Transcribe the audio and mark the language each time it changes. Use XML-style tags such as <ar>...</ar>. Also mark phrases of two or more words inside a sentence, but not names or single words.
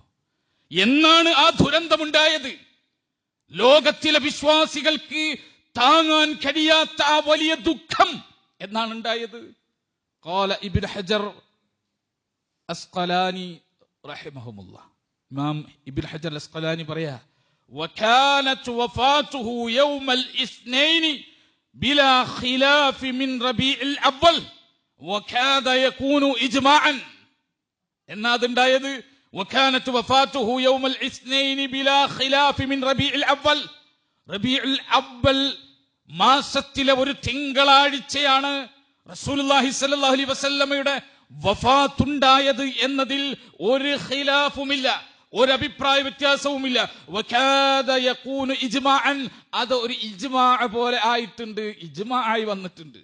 <ml>എന്നാണ് ആ ദുരന്തമുണ്ടായത്? ലോകത്തിലെ വിശ്വാസികൾക്ക് താങ്ങാൻ കഴിയാത്ത ആ വലിയ ദുഃഖം എന്നാണ് ഉണ്ടായത്?</ml> <ar>قال ابن حجر العسقلاني رحمه الله,</ar> <ml>ഇമാം ഇബ്നു ഹജർ അസ്ഖലാനി പറയാ,</ml> <ar>وكانت وفاته يوم الاثنين بلا خلاف من ربيع الأول وكاد يكون إجماعا.</ar> <ml>എന്നാ അതുണ്ടായത്?</ml> <ar>وكانت وفاته يوم الاثنين بلا خلاف من ربيع الأول.</ar> <ml>റബീഉൽ അവ്വൽ മാസത്തിലെ ഒരു തിങ്കളാഴ്ചയാണ്</ml> <ar>رسول الله صلى الله عليه وسلم</ar> <ml>വഫാത്തുണ്ടായത് എന്നതിൽ ഒരു ഖിലാഫുമില്ല, ഒരു അഭിപ്രായ വ്യത്യാസവുമില്ല.</ml> <ar>وكاد يكون إجماعا,</ar> <ml>അത് ഒരു ഇജ്മാ പോലെ ആയിട്ടുണ്ട്, ഇജ്മാ ആയി വന്നിട്ടുണ്ട്.</ml>